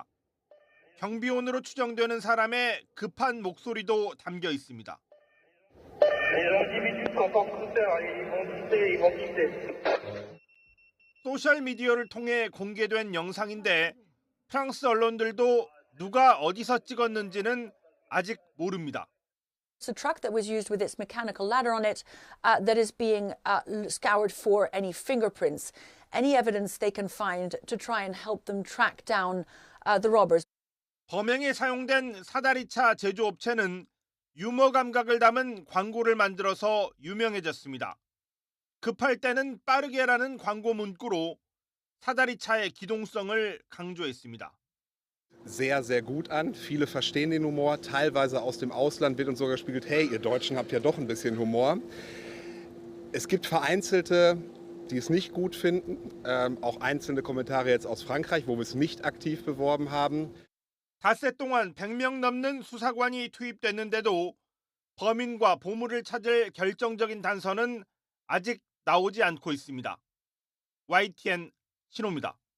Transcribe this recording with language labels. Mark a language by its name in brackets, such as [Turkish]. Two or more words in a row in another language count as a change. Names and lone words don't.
[Korean] 경비원으로 추정되는 사람의 급한 목소리도 담겨 있습니다. 소셜미디어를 통해 공개된 영상인데 프랑스 언론들도 누가 어디서 찍었는지는 아직 모릅니다. [English] It's a truck that was used with its mechanical ladder on it that is being scoured for any fingerprints, any evidence they can find to try and help them track down the robbers. [Korean] 범행에 사용된 사다리차 제조업체는 유머 감각을 담은 광고를 만들어서 유명해졌습니다. 급할 때는 빠르게라는 광고 문구로 사다리차의 기동성을 강조했습니다. [German] sehr, sehr gut an. Viele verstehen den Humor. Teilweise aus dem Ausland wird uns sogar gespiegelt, hey, ihr Deutschen habt ja doch ein bisschen Humor. Es gibt Vereinzelte, die es nicht gut finden, auch einzelne Kommentare jetzt aus Frankreich, wo wir es nicht aktiv beworben haben. [Korean] 닷새 동안 100명 넘는 수사관이 투입됐는데도 범인과 보물을 찾을 결정적인 단서는 아직 나오지 않고 있습니다. YTN 신호입니다.